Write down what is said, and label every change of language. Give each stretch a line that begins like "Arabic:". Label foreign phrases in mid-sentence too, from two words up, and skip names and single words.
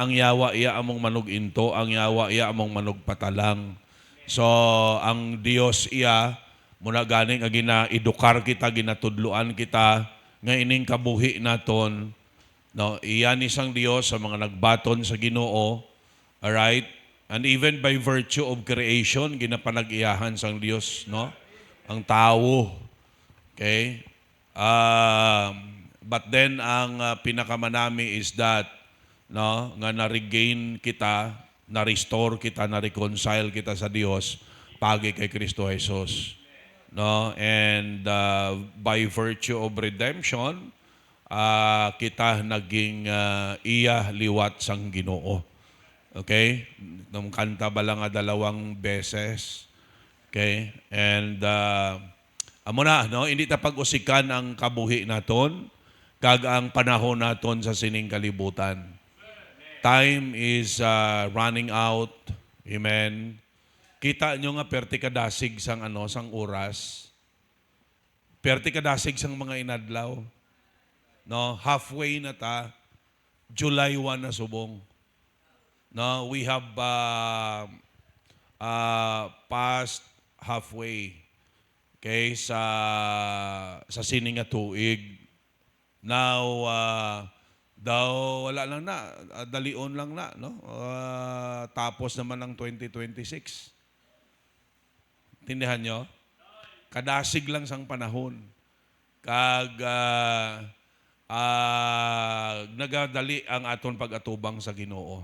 Hiligaynon: Ang yawa iya among manug-into, ang yawa iya among manugpatalang. So, ang Dios iya muna ganing gina-edukar kita, ginatudluan kita, nga ining kabuhi naton, no, iyan isang Dios sa mga nagbaton sa Ginoo,
English: alright? And even by virtue of creation,
Hiligaynon: ginapanag-iyahan sang Dios, no? Ang tao.
English: Okay? But then,
Hiligaynon: ang pinakamanami
English: is that,
Hiligaynon: no, nga na-regain kita, na-restore kita, na-reconcile kita sa Dios, pagi kay Kristo Jesus. No?
English: And by virtue of redemption,
Hiligaynon: kita naging iya liwat sang Ginoo.
English: Okay?
Filipino: Nung kanta ba lang dalawang beses.
Hiligaynon: Okay? And amo na, no? Hindi ta pag-usikan ang kabuhi naton kag ang panahon naton sa sining kalibutan.
English: Time is running out.
Hiligaynon: Amen. Kita nyo nga perti kadasig sang sang oras. Perti kadasig sang mga inadlaw. No, halfway na ta. July 1 na subong. No,
English: we have past halfway.
Hiligaynon: Okay, sa sining nga tuig. Now daw wala lang na, dalion lang na, no?
Filipino: Tapos naman ng 2026.
Hiligaynon: Tindihan nyo? Kadasig lang sang panahon. Kag nagadali ang aton pag-atubang sa Ginoo.